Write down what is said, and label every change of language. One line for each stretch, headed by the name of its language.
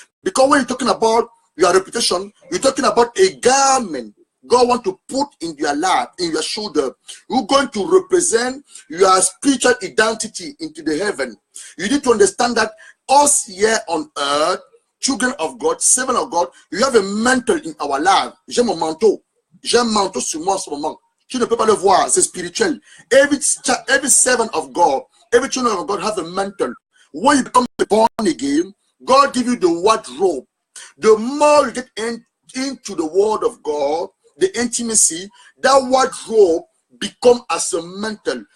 English: Because when you're talking about your reputation, you're talking about a garment God wants to put in your lap, in your shoulder. You're going to represent your spiritual identity into the heaven. You need to understand that us here on earth, children of God, servants of God, you have a mantle in our life.
French: J'ai mon manteau. J'ai un manteau sur moi en ce moment. Tu ne peux pas le voir, c'est spirituel.
English: Every servant of God, every children of God have a mantle. When you become born again, God give you the wardrobe. The more you get into the word of God, the intimacy, that wardrobe become as a mantle.